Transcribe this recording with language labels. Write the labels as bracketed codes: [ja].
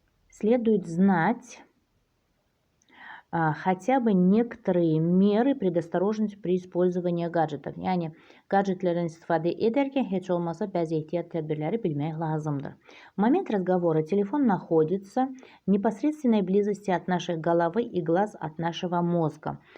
[ru] Следует знать хотя бы некоторые меры предосторожности при использовании гаджетов. [az] Yəni gadjetlərdən istifadə edərkən heç olmasa bəzi ehtiyat tədbirləri bilmək lazımdır. [ru] В момент разговора телефон находится в непосредственной близости от нашей головы и глаз от нашего mozga.